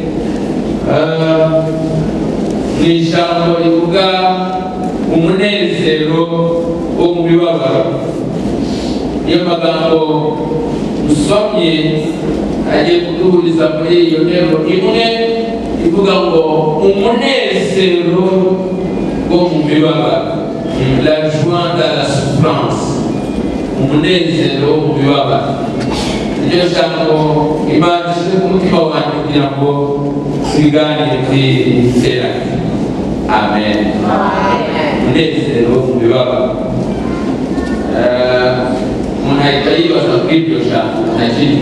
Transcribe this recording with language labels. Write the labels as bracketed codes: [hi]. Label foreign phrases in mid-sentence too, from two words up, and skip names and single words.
[rw] Ni ijambo rivuga umunezero wo mu mibabaro. Niyo magambo dusomye agiye kuduhuriza muri iyo ntego imwe ivuga ngo umunezero wo mu mibabaro, [fr] la joie dans la souffrance, [rw] umunezero wo mu mibabaro. iryo jambo Imana ishyize ku mutima wanjye kugira ngo tubiganire twiterane. Amen. Umunezero mu bibabaro. Umuntu ahita yibaza kuri iryo jambo ntakiryo.